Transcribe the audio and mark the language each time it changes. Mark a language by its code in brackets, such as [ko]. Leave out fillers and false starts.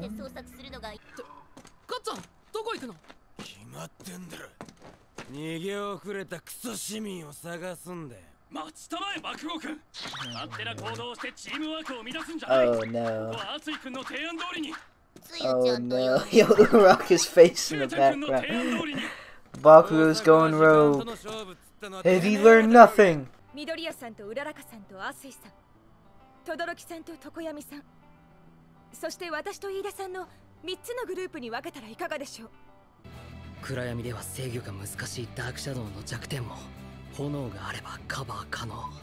[ja] ガッツァン、どこ行くの？決まってんだろ。逃げ遅れたクソ市民を探すんだよ。待ちたまえ、爆豪君。勝手な行動をしてチームワークを乱すんじゃない。ここは熱井君の提案通りに。 [en] Oh no, yo, Uraraka's face in the background. Bakugo's going rogue. Have he learned nothing? [ja] 緑谷さんとうららかさんとアスイさん、轟さんと常闇さん、そして私と飯田さんの3つのグループに分けたらいかがでしょう。暗闇では制御が難しいダークシャドウの弱点も炎があればカバー可能。